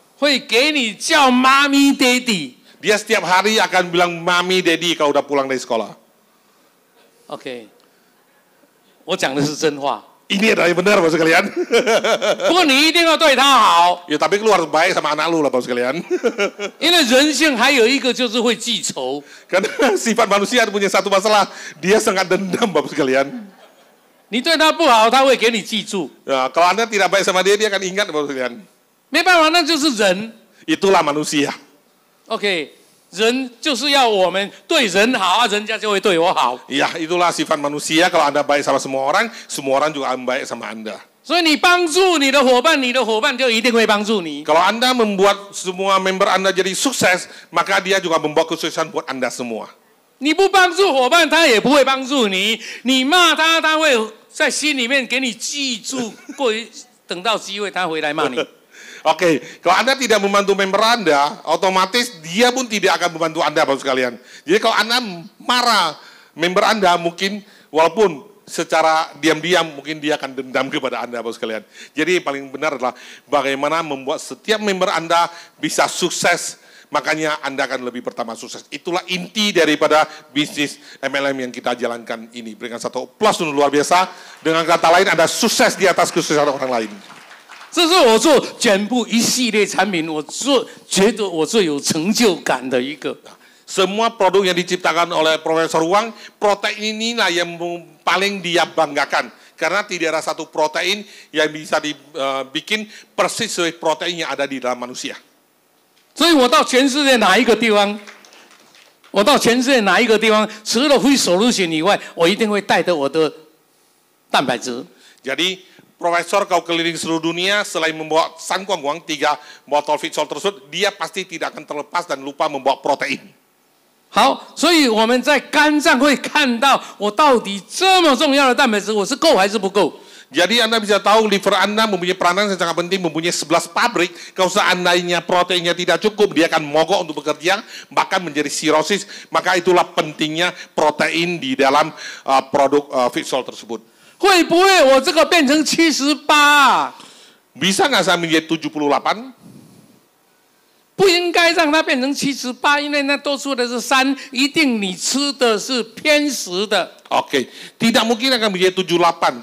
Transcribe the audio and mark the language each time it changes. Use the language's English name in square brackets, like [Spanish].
[Chinese] 会给你叫妈咪、爹地。 [Indonesian] Dia setiap hari akan bilang mami, daddy kalau udah pulang dari sekolah. [Chinese] OK， 我讲的是真话。 [Indonesian] Ini adalah yang benar, Bapak sekalian. [Chinese] 不过你一定要对他好， [Indonesian] Ya, tapi lu harus baik sama anak lu lah, Bapak sekalian. [Chinese] 因为人性还有一个就是会记仇。 [Indonesian] Karena sifat manusia punya satu masalah, dia sangat dendam, Bapak sekalian. [Chinese] 你对他不好，他会给你记住。 [Indonesian] Ya, kalau Anda tidak baik sama dia, dia akan ingat, Bapak sekalian. [Chinese] 没办法，那就是人。 [Indonesian] Itulah manusia. [Chinese] OK， 人就是要我们对人好，人家就会对我好。 [Indonesian] Ya, itulah sifat manusia. Kalau Anda baik sama semua orang juga akan baik sama Anda. [Chinese] 所以你帮助你的伙伴，你的伙伴就一定会帮助你。 [Indonesian] Kalau Anda membuat semua member Anda jadi sukses, maka dia juga membawa kesuksesan buat Anda semua. [Chinese] 你不帮助伙伴，他也不会帮助你。你骂他，他会在心里面给你记住，等到机会他回来骂你。 [Indonesian] Oke, kalau Anda tidak membantu member Anda, otomatis dia pun tidak akan membantu Anda, Bapak sekalian. Jadi kalau Anda marah member Anda, mungkin walaupun secara diam-diam, mungkin dia akan dendam kepada Anda, Bapak sekalian. Jadi paling benar adalah bagaimana membuat setiap member Anda bisa sukses, makanya Anda akan lebih pertama sukses. Itulah inti daripada bisnis MLM yang kita jalankan ini. Berikan satu plus luar biasa. Dengan kata lain, Anda sukses di atas kesuksesan orang lain. [Chinese] 这是我做全部一系列产品，觉得我最有成就感的一个。 [Indonesian] Semua produk yang diciptakan oleh Profesor Wang, protein inilah yang paling dia banggakan. Karena tidak ada satu protein yang bisa dibikin persis seperti protein yang ada di dalam manusia. [Chinese] 所以我到全世界哪一个地方，我到全世界哪一个地方，除了非 solution 以外，我一定会带着我的蛋白质。 [Indonesian] Jadi Profesor kau keliling seluruh dunia, selain membawa sangguang 3 botol Fitsol tersebut, dia pasti tidak akan terlepas dan lupa membawa protein. [Chinese] 好，所以我们在肝脏会看到我到底这么重要的蛋白质，我是够还是不够。 [Indonesian] Jadi Anda bisa tahu liver Anda mempunyai peranan yang sangat penting, mempunyai 11 pabrik. Kalau seandainya proteinnya tidak cukup, dia akan mogok untuk bekerja, bahkan menjadi sirosis. Maka itulah pentingnya protein di dalam produk Fitsol tersebut. [Chinese] 会不会我这个变成78？ [Indonesian] Bisa nggak saya menjadi 78? [Chinese] 不应该让它变成78，因为那多出的是3，一定你吃的是偏食的。 [Indonesian] Oke, tidak mungkin akan menjadi 78.